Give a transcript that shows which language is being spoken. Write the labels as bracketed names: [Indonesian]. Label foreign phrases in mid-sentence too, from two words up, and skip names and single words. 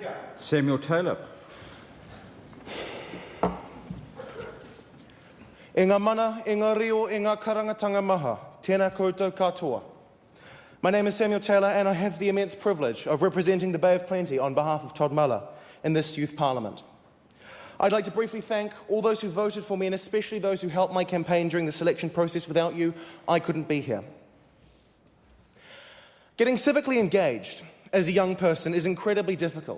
[English] Samuel Taylor. [Māori] E ngā mana, e ngā reo, e ngā karangatanga maha, tēnā koutou katoa. [English] My name is Samuel Taylor and I have the immense privilege of representing the Bay of Plenty on behalf of Todd Muller in this youth parliament. I'd like to briefly thank all those who voted for me and especially those who helped my campaign during the selection process. Without you, I couldn't be here. Getting civically engaged as a young person is incredibly difficult.